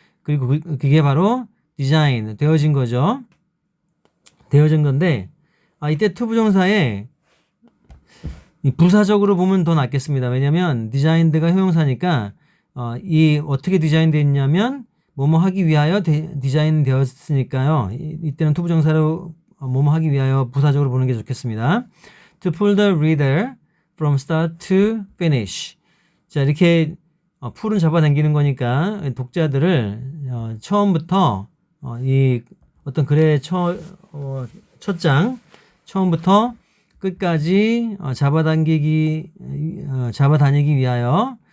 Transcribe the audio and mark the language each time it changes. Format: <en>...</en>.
<ko>그리고 그게 바로 design, 되어진 거죠. 되어진 건데 이때 투부정사에 부사적으로 보면 더 낫겠습니다. 왜냐면 designed가 형용사니까 이 어떻게 디자인되어 있냐면 뭐뭐 하기 위하여 디자인 되었으니까요. 이때는 투부정사로 뭐뭐 하기 위하여 부사적으로 보는 게 좋겠습니다.</ko> <en>To pull the reader from start to finish.</en> <ko>자, 이렇게 풀은 잡아당기는 거니까 독자들을 처음부터 이 어떤 글의 첫 장 처음부터 끝까지 잡아다니기 위하여.</ko>